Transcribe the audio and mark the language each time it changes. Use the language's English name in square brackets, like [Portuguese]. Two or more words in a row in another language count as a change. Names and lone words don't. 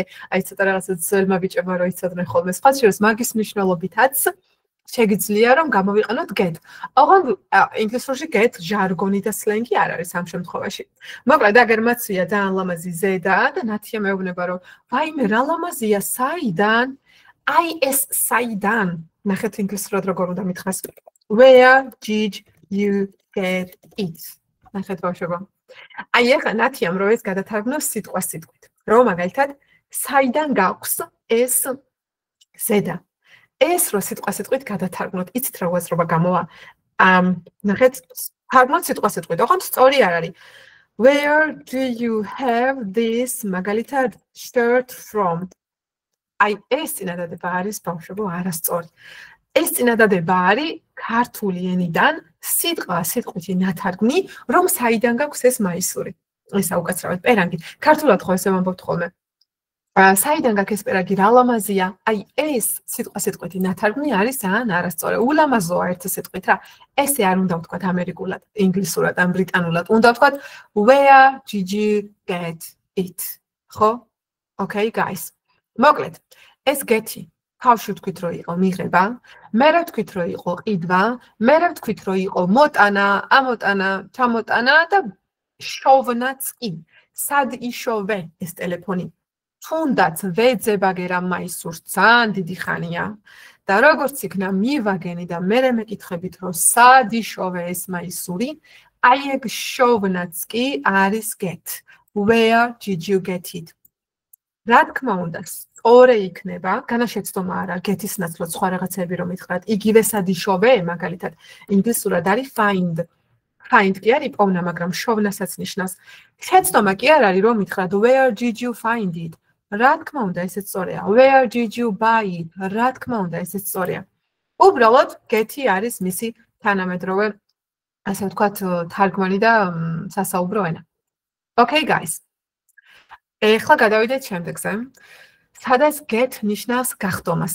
[Georgian] აი ცოტა რაღაცა ძველმა ბიჭებმა რო იცოდნენ ხოლმე სხვა შორის მაგის მნიშვნელობითაც შეგიძლია რომ გამოვიყენოთ get. ოღონდ ინგლისურში get ჟარგონი და სლენგი არ არის ამ შემთხვევაში. მოკლედ აგერ მაცვია ძალიან ლამაზი ზედა და ნათია მეუბნება რომ ვაიმე რა ლამაზია, საიდან? I es საიდან ნახეთ ინგლისურად როგორ უნდა მითხრას [English] Where did you get it? [Georgian] ნახეთ ბავშვებო. აი ახლა ნათიამ რო ეს გადათარგმნოს სიტყვა სიტყვით. რომ მაგალითად საიდან გაქვს ეს ზედა. ეს რო სიტყვა სიტყვით გადათარგმნოთ, იცით რა უაზრობა გამოვა. ნახეთ თარგმნოთ სიტყვა სიტყვით. ოღონდ სწორი არ არის. [English] Where do you have this მაგალითად shirt from? [Georgian] აი ეს წინადადება არის ბავშვებო არასწორი. ეს წინადადება არის ქართული ენიდან სიტყვით ნათარგმნი, რომ საიდან გაქვს ეს მაისური. ესა უკაცრავად პერანგი. ქართულად ხო ესე ვამბობთ ხოლმე. საიდან გაქვს ეს პერანგი, რა ლამაზია? აი ეს სიტყვით ნათარგმნი არის ძალიან არასწორი. ულამაზოა ერთი სიტყვით რა. ესე არ უნდა ვთქვათ ამერიკულად, ინგლისურად ან ბრიტანულად. უნდა ვთქვათ [English] where did you get it? [Georgian] ხო? [English] Okay guys. [Georgian] მოკლედ, ეს get-ი თავში ვთქვით რომ იყო მიღება, მერე ვთქვით რომ იყო ყიდვა, მერე ვთქვით რომ იყო მოტანა, ამოტანა, ჩამოტანა და შოვნაც კი. სად იშოვე ეს ტელეფონი? თუნდაც ვეძებაგერა მაისურს ძალიან დიდი ხანია და როგორც იქნა მივაგენი და მერე მეკითხებით რომ სად იშოვე ეს მაისური, აი ეგ შოვნაც კი არის get. [English] Where did you get it? [Georgian] რა თქმა უნდა, სწორე იქნება, განაშეცდომა არა, get-ის ნაცვლად სხვა რაღაცები რომ ითხრათ, იგივე სად იშოვე, მაგალითად, ინგლისურად არის find. Find კი არის პოვნა, მაგრამ შოვნასაც ნიშნავს. შეცდომა კი არ არის რომ ითხრათ [English] where did you find it? [Georgian] რა თქმა უნდა, ესეც სწორია. [English] Where did you buy it? [Georgian] რა თქმა უნდა, ესეც სწორია. უბრალოდ get-ი არის მისი თანამედროვე, ასე ვთქვათ, თარგმანი და სასაუბრო ენა. [English] Okay guys. [Georgian] ეხლა გადავიდეთ შემდეგზე. სადაც get ნიშნავს გახდომას.